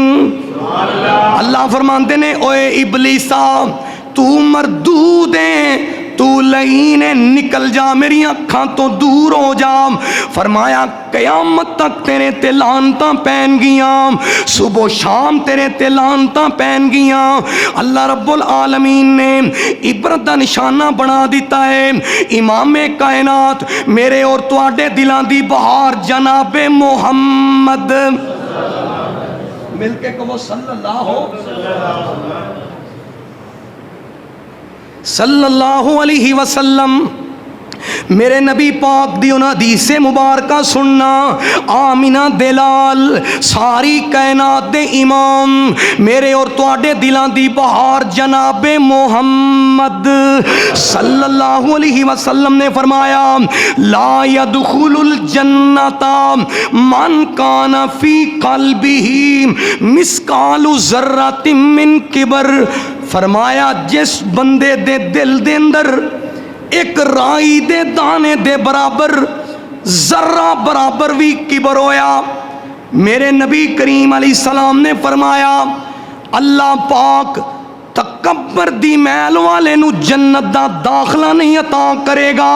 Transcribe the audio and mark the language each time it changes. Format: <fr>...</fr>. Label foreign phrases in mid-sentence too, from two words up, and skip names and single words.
<pa>اللہ فرماندے نے اوے ابلیسا تو مردود ہے، تو لعین نکل جا، میری اکھاں تو دور ہو جا۔ فرمایا قیامت تک تیرے تے لعنتاں پین گیاں، صبح و شام تیرے تے لعنتاں پین گیاں۔ اللہ رب العالمین نے عبرت دا نشانہ بنا دیتا ہے۔ امام کائنات میرے اور تواڈے دلاں دی بہار جناب محمد، مل کے کہو</pa> <ar>صلی اللہ علیہ وسلم۔</ar> <pa>میرے نبی پاک دی انہاں حدیث مبارکہ سننا، آمینہ دلال ساری کائنات دے امام، میرے اور تواڈے دلاں دی بہار جناب محمد</pa> <ar>صلی اللہ علیہ وسلم</ar> <pa>نے فرمایا</pa> <ar>لا يدخل الجنت من کان فی قلبہ مثقال ذرۃ من کبر۔</ar> <pa>فرمایا جس بندے دے دل دے اندر ایک رائی دے دانے دے برابر، ذرہ برابر بھی کبر ہویا، میرے نبی کریم</pa> <ar>علیہ السلام</ar> <pa>نے فرمایا اللہ پاک تک تکبر دی محل والے نو جنت دا داخلہ نہیں عطا کرے گا۔</pa>